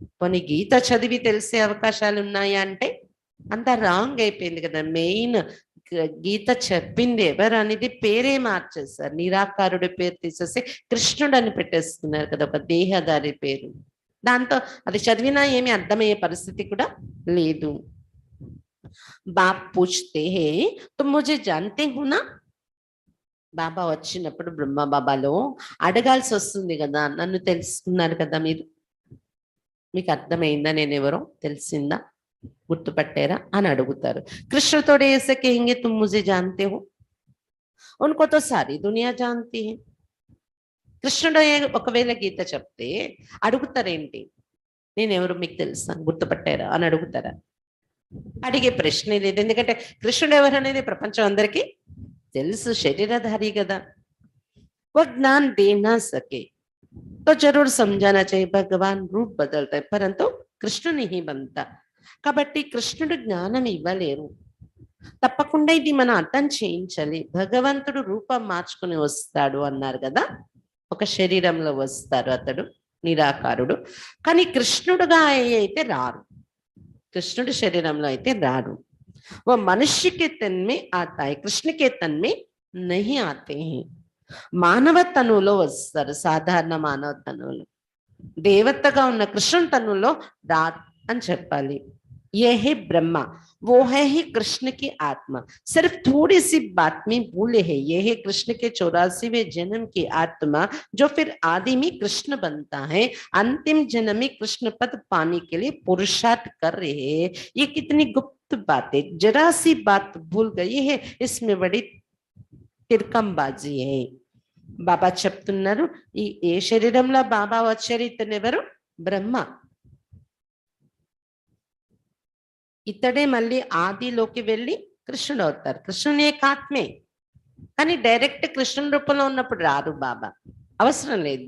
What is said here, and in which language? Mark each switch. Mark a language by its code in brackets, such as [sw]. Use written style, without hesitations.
[te] కొన్ని గీత చదివి తెలిసే అవకాశాలు ఉన్నాయా అంటే అంత రాంగ్ అయిపోయింది కదా. మెయిన్ గీత చెప్పింది ఎవరు అనేది పేరే మార్చేస్తారు. నిరాకారుడి పేరు తీసేసి కృష్ణుడు అని పెట్టేస్తున్నారు కదా, ఒక దేహదారి పేరు. దాంతో అది చదివినా ఏమీ అర్థమయ్యే పరిస్థితి కూడా లేదు. [hi] బాప్ పూछते हैं तो मुझे जानते हो ना. [te] బాబా వచ్చినప్పుడు బ్రహ్మ బాబాలో అడగాల్సి వస్తుంది కదా, నన్ను తెలుసుకున్నారు కదా మీరు, మీకు అర్థమైందా నేను ఎవరో, తెలిసిందా, గుర్తుపట్టారా అని అడుగుతారు. [hi] కృష్ణ తోడే ऐसे कहेंगे तुम मुझे जानते हो, उनको तो सारी दुनिया जानती है. [te] కృష్ణుడు ఒకవేళ గీత చెప్తే అడుగుతారేంటి, నేనెవరు మీకు తెలుసా, గుర్తుపట్టారా అని అడుగుతారా? అడిగే ప్రశ్నే లేదు. ఎందుకంటే కృష్ణుడు ఎవరు అనేది ప్రపంచం అందరికీ తెలుసు, శరీరధారి కదా. [hi] वो ज्ञान दे ना सके तो जरूर समझाना चाहिए भगवान रूप बदलता है परंतु కృష్ణుడు नहीं बनता. [te] కాబట్టి కృష్ణుడు జ్ఞానం ఇవ్వలేరు. తప్పకుండా ఇది మనం అర్థం చేయించాలి. భగవంతుడు రూపం మార్చుకుని వస్తాడు అన్నారు కదా, ఒక శరీరంలో వస్తారు అతడు నిరాకారుడు. కానీ కృష్ణుడుగా అయితే రారు, కృష్ణుడి శరీరంలో అయితే రారు. [hi] वो मनुष्य के तन में आता है, कृष्ण के तन में नहीं आते हैं. [te] మానవ తనువులో వస్తారు, సాధారణ మానవ తనువులో. దేవతగా ఉన్న కృష్ణుని తనువులో రా అని చెప్పాలి. [hi] ये है ब्रह्मा, वो है ही कृष्ण की आत्मा. सिर्फ थोड़ी सी बात में भूले है. ये है कृष्ण के 84वें जन्म की आत्मा जो फिर आदि में कृष्ण बनता है. अंतिम जन्म में कृष्ण पद पाने के लिए पुरुषार्थ कर रहे हैं. ये कितनी गुप्त बात है, जरा सी बात भूल गई है, इसमें बड़ी తిరకంబాజీ है. [te] బాబా చెప్తున్నారు, ఏ శరీరంలో బాబా వచ్చారు, ఇతను ఎవరు, బ్రహ్మ. ఇతడే మళ్ళీ ఆదిలోకి వెళ్ళి కృష్ణుడు అవుతారు. కృష్ణుని యొక్క ఆత్మే, కానీ డైరెక్ట్ కృష్ణుని రూపంలో ఉన్నప్పుడు రారు బాబా, అవసరం లేదు.